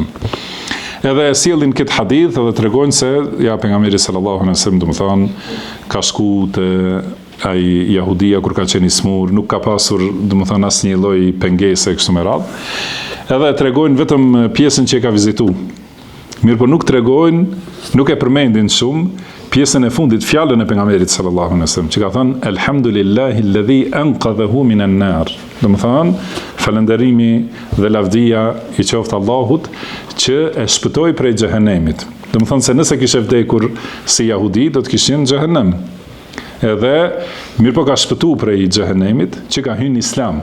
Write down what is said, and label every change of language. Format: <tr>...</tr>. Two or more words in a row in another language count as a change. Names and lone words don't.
<sq>Edhe sjellin këtë hadith edhe tregojnë se pejgamberi</sq> <ar>صلى الله عليه وسلم,</ar> <sq>domethënë, ka shku te ai jahudia kur ka qenë i smur, nuk ka pasur, domethënë, asnjë lloj pengese kështu me radhë. Edhe tregojnë vetëm pjesën që e ka vizituar. Mirë, por nuk tregojnë, nuk e përmendin shumë pjesën e fundit, fjalën e pejgamberit</sq> <ar>صلى الله عليه وسلم,</ar> <sq>që ka thënë</sq> <ar>الحمد لله الذي أنقذه من النار.</ar> <sq>Domethënë, falënderimi dhe lavdia i qoftë Allahut që e shpëtoi prej xhehenemit. Domethënë se nëse kishte vdekur si jahudi, do të kishin në xhehenem. Edhe mirë, po ka shpëtuar prej xhehenemit që ka hyrë në islam.</sq>